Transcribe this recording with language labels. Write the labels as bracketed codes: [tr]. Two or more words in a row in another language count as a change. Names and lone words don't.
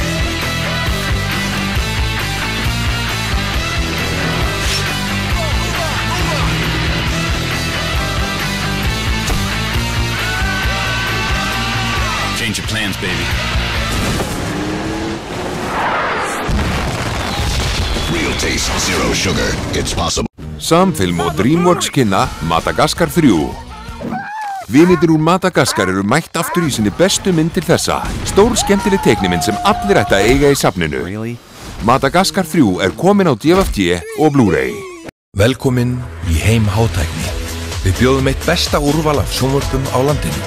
[en] Change your plans, baby. Real taste, zero sugar. It's possible. [is] Samfilm og DreamWorks kynna Madagaskar 3. Vinirnir úr Madagaskar eru mætt aftur í sinni bestu mynd til þessa. Stór skemmtileg teiknimynd sem allir ættu að eiga í safninu. Madagaskar 3 er komin á DVD og Blu-ray. Velkomin í heim hátækni. Við bjóðum eitt besta úrval af sjónvörpum á landinu.